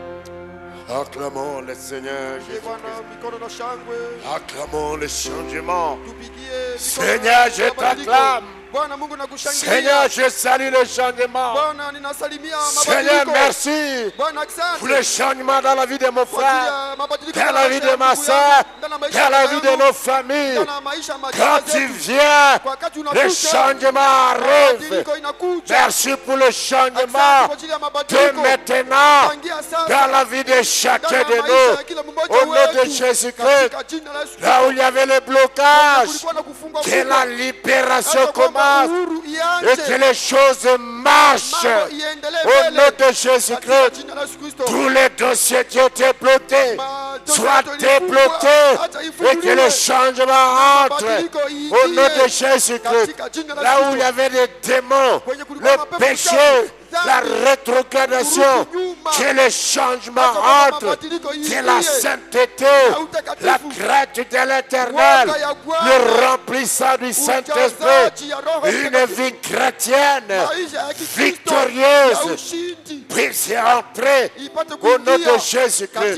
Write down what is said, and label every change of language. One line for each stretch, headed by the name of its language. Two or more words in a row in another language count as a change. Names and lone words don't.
French: Acclamons le Seigneur Ee Jésus.
Swahili: Bwana, mikono na shangwe.
French: Acclamons le changement.
Swahili: Tupigie mikono
French: Seigneur, je
Swahili: na mabadiliko.
French: t'acclame.
Swahili: Bwana Mungu nakushangilia.
French: Seigneur, je salue le changement.
Swahili: Bwana ninasalimia
French: Seigneur,
Swahili: mabadiliko.
French: merci
Swahili: Bwana asante.
French: pour le changement dans la vie de mon
Swahili: Kwa ajili
French: frère,
Swahili: ya mabadiliko
French: dans la vie de ma
Swahili: maisha
French: soeur,
Swahili: yangu, ndani ya maisha
French: dans la
Swahili: yangu,
French: vie de nos familles.
Swahili: ndani ya maisha ya
French: Quand
Swahili: majamaa
French: tu
Swahili: zetu.
French: viens,
Swahili: Kwa wakati
French: le
Swahili: unakuja,
French: changement arrive.
Swahili: mabadiliko inakuja.
French: Merci pour le
Swahili: Asante
French: changement
Swahili: kwa ajili ya
French: de
Swahili: mabadiliko.
French: maintenant
Swahili: Tangia sasa,
French: dans la vie de chacun
Swahili: ndani
French: de
Swahili: ya maisha ya
French: nous.
Swahili: kila mmoja
French: Au nom de
Swahili: wetu.
French: Jésus-Christ,
Swahili: Katika jina la Yesu
French: là où il y avait le blocage,
Swahili: kulikuwa na kufungwa
French: que la libération
Swahili: hata kwamba
French: commence
Swahili: uhuru
French: et
Swahili: ianze.
French: que les choses marchent.
Swahili: Mambo iendelee
French: Au nom
Swahili: mbele.
French: de Jésus-Christ,
Swahili: Katika jina la Yesu Kristo.
French: tous les dossiers qui étaient bloqués soient débloqués et que le changement entre. Au nom de Jésus-Christ, là où il y avait des démons, le péché, la rétrogradation, que le changement entre de la sainteté, la crainte de l'Éternel, le remplissant du Saint-Esprit, une vie chrétienne victorieuse puisse entrer au nom de Jésus-Christ.